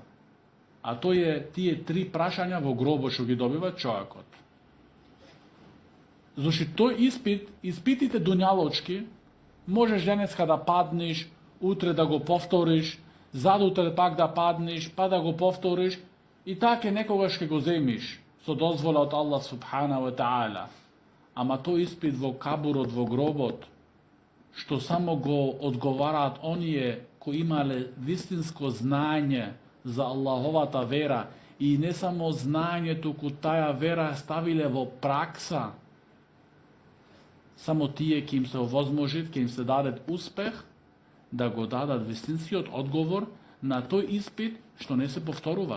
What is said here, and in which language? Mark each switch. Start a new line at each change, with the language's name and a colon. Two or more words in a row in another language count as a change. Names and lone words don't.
Macedonian: А тој е тие 3 прашања во гробот што ги добива човекот. Зашто тој испитите дуњалочки, можеш денеска да паднеш, утре да го повториш, задутел пак да паднеш, па да го повториш, и така некогаш ќе го земиш, со дозвола од Аллах
Arabic: سبحانه وتعالى.
Macedonian: Ама тој испит во кабурот, во гробот, што само го одговараат оние кои имале вистинско знање за Аллаховата вера, и не само знање, туку таја вера ставиле во пракса, само тие ќе им се овозможит, ќе им се дадет успех да го дадат вистинскиот одговор на тој испит што не се повторуваат.